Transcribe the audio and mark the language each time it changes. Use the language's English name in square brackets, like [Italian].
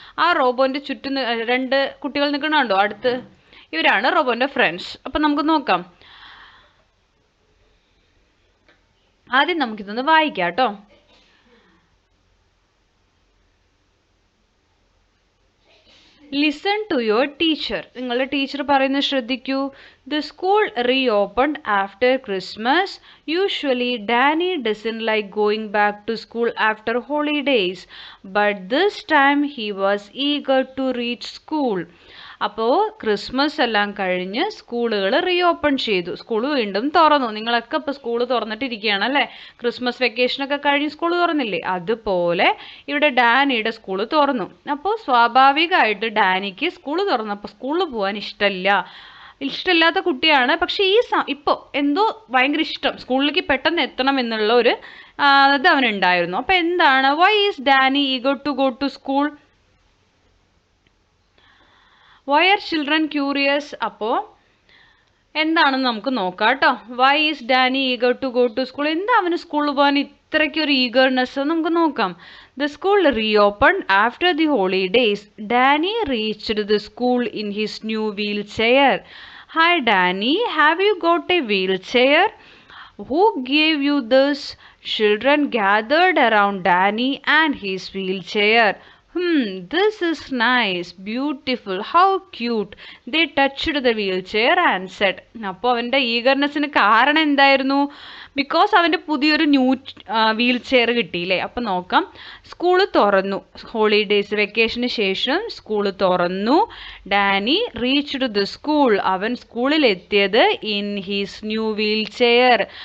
[Malayalam] ആ റോബോൻ്റെ ചുറ്റും 2 കുട്ടികൾ നിൽക്കണുണ്ടോ അടുത്ത്, ഇവരാണ് റോബോൻ്റെ ഫ്രണ്ട്സ്. അപ്പം നമുക്ക് നോക്കാം. ആദ്യം നമുക്കിതൊന്ന് വായിക്കാം കേട്ടോ. [English] Listen to your teacher. [Malayalam] നിങ്ങളുടെ ടീച്ചർ പറയുന്നത് ശ്രദ്ധിക്കൂ. [English] The school reopened after Christmas. Usually, Danny doesn't like going back to school after holidays, but this time he was eager to reach school. [Malayalam] അപ്പോൾ ക്രിസ്മസ് എല്ലാം കഴിഞ്ഞ് സ്കൂളുകൾ റീഓപ്പൺ ചെയ്തു. School വീണ്ടും തുറന്നു. നിങ്ങളൊക്കെ ഇപ്പോൾ സ്കൂൾ തുറന്നിട്ടിരിക്കുകയാണ് അല്ലേ? ക്രിസ്മസ് വെക്കേഷനൊക്കെ കഴിഞ്ഞ് സ്കൂൾ തുറന്നില്ലേ? അതുപോലെ ഇവിടെ ഡാനിയുടെ സ്കൂൾ തുറന്നു. അപ്പോൾ സ്വാഭാവികമായിട്ട് ഡാനിക്ക് സ്കൂൾ തുറന്നപ്പോൾ സ്കൂളിൽ പോകാൻ ഇഷ്ടമില്ലാത്ത കുട്ടിയാണ്. പക്ഷേ ഇപ്പോൾ എന്തോ ഭയങ്കര ഇഷ്ടം, സ്കൂളിലേക്ക് പെട്ടെന്ന് എത്തണം എന്നുള്ള ഒരു ഇത് അവനുണ്ടായിരുന്നു. അപ്പോൾ എന്താണ്, [English] Why is Danny eager to go to school? Why are children curious? [Malayalam] അപ്പോൾ എന്താണെന്ന് നമുക്ക് നോക്കാം കേട്ടോ. [English] Why is Danny eager to go to school? [Malayalam] എന്താ അവന് സ്കൂളിൽ പോകാൻ ഇത്രയ്ക്കൊരു ഈഗർനെസ്? നമുക്ക് നോക്കാം. [English] The school reopened after the holidays. Danny reached the school in his new wheelchair. Hi Danny, have you got a wheelchair? Who gave you this? Children gathered around Danny and his wheelchair. This is nice, beautiful, how cute. They touched the wheelchair and said. [Malayalam] അപ്പോൾ അവൻ്റെ ഈഗർനെസ്സിന് കാരണം എന്തായിരുന്നു? Because അവൻ്റെ പുതിയൊരു wheel chair കിട്ടിയില്ലേ? അപ്പം നോക്കാം. School തുറന്നു, ഹോളിഡേയ്സ് വെക്കേഷന് ശേഷം സ്കൂള് തുറന്നു. [English] Danny reached the school. [Malayalam] അവൻ സ്കൂളിൽ എത്തിയത് [English] In his new wheel chair.